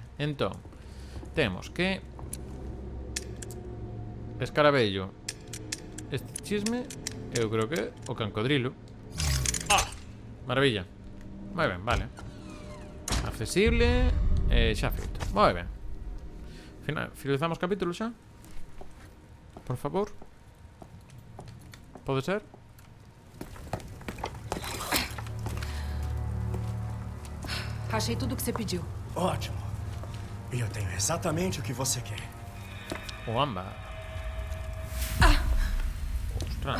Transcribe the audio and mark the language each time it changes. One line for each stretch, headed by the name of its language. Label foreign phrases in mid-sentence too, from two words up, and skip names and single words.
Galician: Entón, temos que escarabello. Este chisme, eu creo que o cancodrilo. Ah, maravilla. Moi ben, vale. Accesible. Xa feito. Moi ben. Finalizamos capítulo xa. Por favor. Pode ser?
Portuguese: Achei tudo o que você pediu. Ótimo. E eu tenho exatamente o que você quer. O âmbar. Ostras.